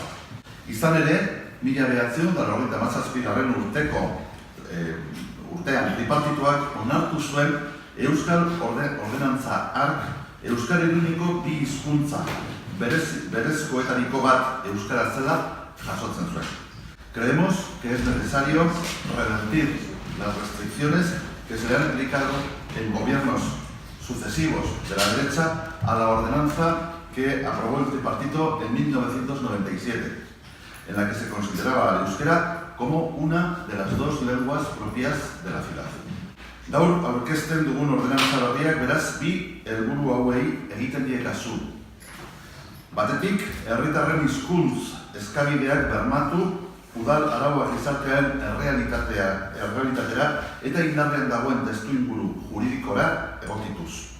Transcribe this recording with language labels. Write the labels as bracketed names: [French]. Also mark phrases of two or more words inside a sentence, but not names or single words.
[Basque] Izan ere, 1997 urtean tripartituak onartu zuen Euskal Ordenantza hark euskarareneko bi hizkuntza berezkoetariko bat euskara zela jasotzen zuen. [Spanish] Creemos que es necesario revertir las restricciones que se le han aplicado en gobiernos sucesivos de la derecha a la ordenanza que aprobó el tripartito en 1997, en la que se consideraba al euskera como una de las dos lenguas propias de la ciudad. [Basque] Gaur aurkezten dugun ordenantza berriak beraz bi helburu hauei egiten die kasu. Batetik, herritarren hizkuntz eskabideak bermatu udal araua gizartearen errealitatera eta indarrean dagoen testuinguru juridikora egokituz.